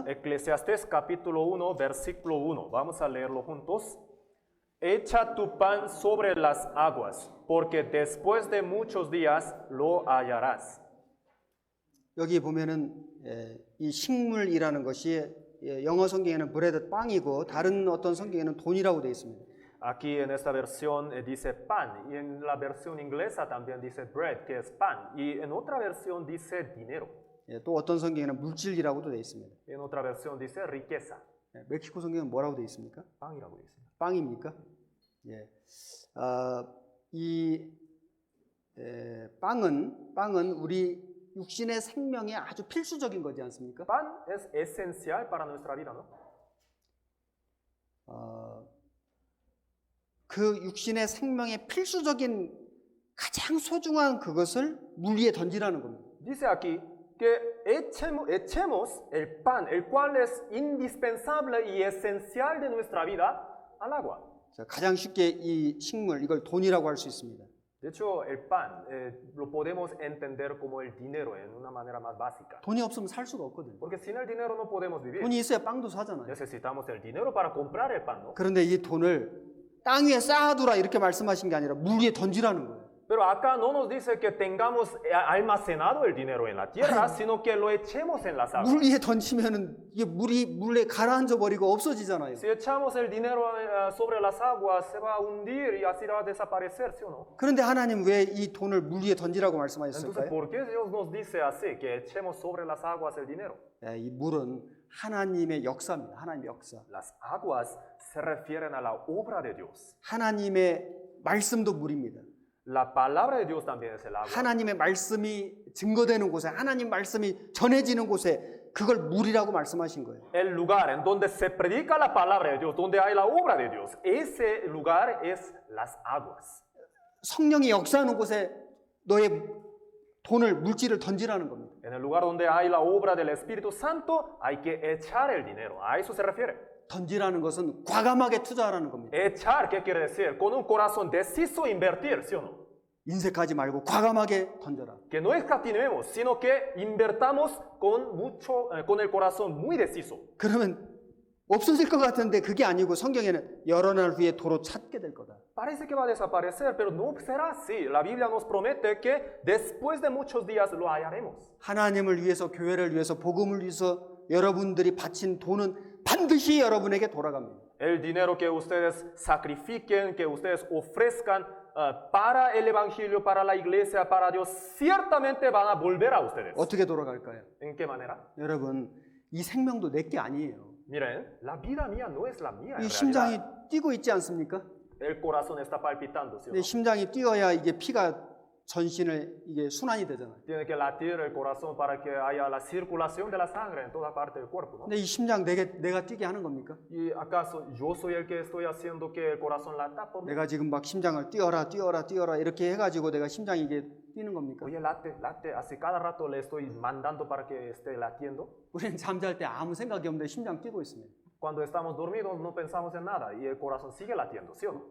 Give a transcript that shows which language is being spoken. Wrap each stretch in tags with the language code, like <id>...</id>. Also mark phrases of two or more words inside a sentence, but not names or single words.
<es>Eclesiastés capítulo 1, versículo 1. Vamos a leerlo juntos. Echa tu pan sobre las aguas, porque después de muchos días lo hallarás.</es> <ko>여기 보면은 이 식물이라는 것이 영어 성경에는 브레드 빵이고 다른 어떤 성경에는 돈이라고 되어 있습니다.</ko> <es>Aquí en esta versión dice pan, y en la versión inglesa también dice bread, que es pan, y en otra versión dice dinero,</es> <ko>또 어떤 성경에는 물질이라고도 되어 있습니다.</ko> <es>y en otra versión dice riqueza.</es> <ko>멕시코 성경은 뭐라고 되어 있습니까? 빵이라고 되어 있습니다. 빵입니까? 예. 이 빵은 우리 육신의 생명에 아주 필수적인 거지 않습니까?</ko> <es>Pan es esencial para nuestra vida, ¿no?</es> <ko>그 육신의 생명의 필수적인 가장 소중한 그것을 물 위에 던지라는 겁니다.</ko> <es>Dice aquí que echemos el pan, el cual es indispensable y esencial de nuestra vida, al agua.</es> <ko>자, 가장 쉽게 이 식물 이걸 돈이라고 할 수 있습니다.</ko> <es>De hecho, el pan lo podemos entender como el dinero en una manera más básica.</es> <ko>돈이 없으면 살 수가 없거든요.</ko> <es>Porque sin el dinero no podemos vivir.</es> <ko>돈이 있어야 빵도 사잖아요.</ko> <es>Necesitamos el dinero para comprar el pan, ¿no?</es> <ko>그런데 이 돈을 땅 위에 쌓아두라 이렇게 말씀하신 게 아니라 물 위에 던지라는 거예요.</ko> <es>Pero acá no nos dice que tengamos almacenado el dinero en la tierra, sino que lo echemos en las aguas.</es> <ko>물 위에 던지면은 이게 물에 가라앉아 버리고 없어지잖아요.</ko> <es>Si echamos el dinero sobre las aguas, se va a hundir y así va a desaparecer, ¿sí o no?</es> <ko>그런데 하나님 왜 이 돈을 물 위에 던지라고</ko> <es>Entonces,</es> <ko>말씀하셨을까요?</ko> <es>¿por qué Dios nos dice así, que echemos sobre las aguas el dinero?</es> <ko>이 물은 하나님의 역사입니다. 하나님의 역사.</ko> <es>Las aguas se refieren a la obra de Dios.</es> <ko>하나님의 말씀도 물입니다.</ko> <es>La palabra de Dios también es el agua.</es> <ko>하나님의 말씀이 증거되는 곳에 하나님 말씀이 전해지는 곳에 그걸 물이라고 말씀하신 거예요.</ko> <es>El lugar en donde se predica la palabra de Dios, donde hay la obra de Dios, ese lugar es las aguas.</es> <ko>성령이 역사하는 곳에 너의 돈을 물질을 던지라는 겁니다.</ko> <es>En el lugar donde hay la obra del Espíritu Santo, hay que echar el dinero. A eso se refiere.</es> <ko>던지라는 것은 과감하게 투자하라는 겁니다.</ko> <es>Echar, ¿qué quiere decir? Con un corazón deciso invertir, ¿sí o no?</es> <ko>인색하지 말고 과감하게 던져라.</ko> <es>Que no escatimemos, sino que invertamos con el corazón muy deciso.</es> <ko>그러면 없어질 것 같은데 그게 아니고 성경에는 여러 날 후에 도로 찾게 될 거다.</ko> <es>Parece que va a desaparecer, pero no será así. La Biblia nos promete que después de muchos días lo hallaremos.</es> <ko>하나님을 위해서 교회를 위해서 복음을 위해서 여러분들이 바친 돈은 반드시 여러분에게 돌아갑니다.</ko> <es>El dinero que ustedes sacrifiquen, que ustedes ofrezcan para el Evangelio, para la iglesia, para Dios, ciertamente van a volver a ustedes.</es> <ko>어떻게 돌아갈까요?</ko> <es>¿En qué manera?</es> <ko>여러분, 이 생명도 내게 아니에요.</ko> <es>Miren, la vida mía no es la mía en</es> <ko>이</ko> <es>realidad.</es> <ko>심장이 뛰고 있지 않습니까?</ko> <es>El corazón está palpitando, ¿sí o</es> <ko>내</ko> <es>no?</es> <ko>심장이 뛰어야 이게 피가 전신을 이게 순환이 되잖아요.</ko> <es>Tiene que latir el corazón para que haya la circulación de la sangre en toda parte del cuerpo, ¿no?</es> <ko>근데 이 심장 내가 뛰게 하는 겁니까?</ko> <es>¿Y acaso yo soy el que estoy haciendo que el corazón lata por mí?</es> <ko>내가 지금 막 심장을 뛰어라 이렇게 해가지고 내가 심장이 이게 뛰는 겁니까?</ko> <es>Oye, late, así cada rato le estoy mandando para que esté latiendo.</es> <ko>우리는 잠잘 때 아무 생각이 없는데 심장 뛰고 있습니다.</ko> <es>Cuando estamos dormidos no pensamos en nada y el corazón sigue latiendo, ¿sí o no?</es>